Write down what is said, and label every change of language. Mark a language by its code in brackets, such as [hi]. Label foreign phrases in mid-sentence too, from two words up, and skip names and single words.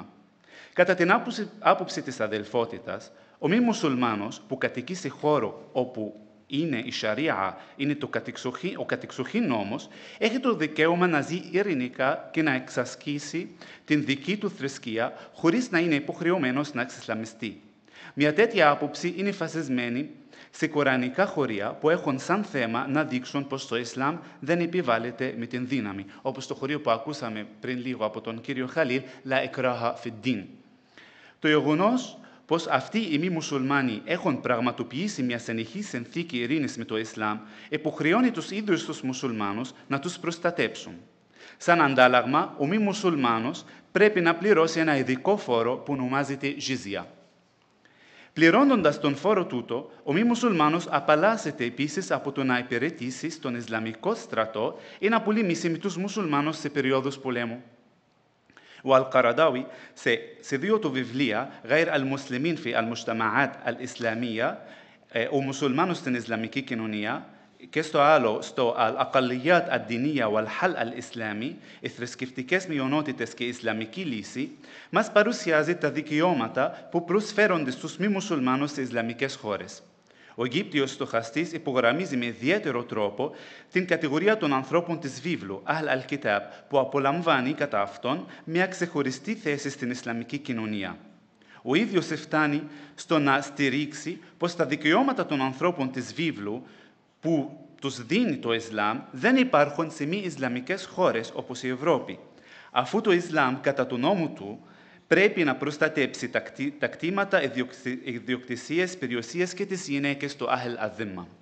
[el] Κατά την άποψη της αδελφότητας, ο μη μουσουλμάνος που κατοικεί σε χώρο όπου είναι η Σαρία, είναι ο κατεξοχήν νόμος, έχει το δικαίωμα να ζει ειρηνικά και να εξασκήσει την δική του θρησκεία χωρίς να είναι υποχρεωμένος να εξισλαμιστεί. Μια τέτοια άποψη είναι φασισμένη σε κορανικά χωρία που έχουν σαν θέμα να δείξουν πως το Ισλάμ δεν επιβάλλεται με την δύναμη, όπως το χωρίο που ακούσαμε πριν λίγο από τον κύριο Χαλίλ, [ar] «لا إكراه في الدين». [el] Το γεγονός πως αυτοί οι μη μουσουλμάνοι έχουν πραγματοποιήσει μια συνεχή συνθήκη ειρήνης με το Ισλάμ, υποχρεώνει τους ίδιους τους μουσουλμάνους να τους προστατέψουν. Σαν αντάλλαγμα, ο μη μουσουλμάνος πρέπει να πληρώσει ένα ειδικό φόρο που ονομάζεται jizya. Πληρώνοντας τον φόρο τούτο, ο μη μουσουλμάνος απαλλάσσεται επίσης από το να υπηρετήσει στον Ισλαμικό στρατό ή να πολεμήσει με τους μουσουλμάνους σε περίοδους πολέμου. Ο Al-Qaradawi σε δύο του βιβλία, [ar] «غير المسلمين في المجتمعات الإسلامية», [el] ο μουσουλμάνος στην Ισλαμική κοινωνία, και στο άλλο, στο [ar] الأقليات الدينية والحل الإسلامي, [el] οι θρησκευτικές μειονότητες και η Ισλαμική λύση, μας παρουσιάζει τα δικαιώματα που προσφέρονται στους μη μουσουλμάνους σε Ισλαμικές χώρες. Ο Αιγύπτιος στοχαστής υπογραμμίζει με ιδιαίτερο τρόπο την κατηγορία των ανθρώπων της βίβλου, [ar] أهل الكتاب, [el] που απολαμβάνει κατά αυτόν μια ξεχωριστή θέση στην Ισλαμική κοινωνία. Ο ίδιος φτάνει στο να στηρίξει πως τα δικαιώματα των ανθρώπων της βίβλου που τους δίνει το Ισλάμ δεν υπάρχουν σε μη Ισλαμικές χώρες όπως η Ευρώπη, αφού το Ισλάμ κατά του νόμου του πρέπει να προστατέψει τα κτήματα, ιδιοκτησίες, περιουσίες και τις γυναίκες του [ar] أهل الذمة.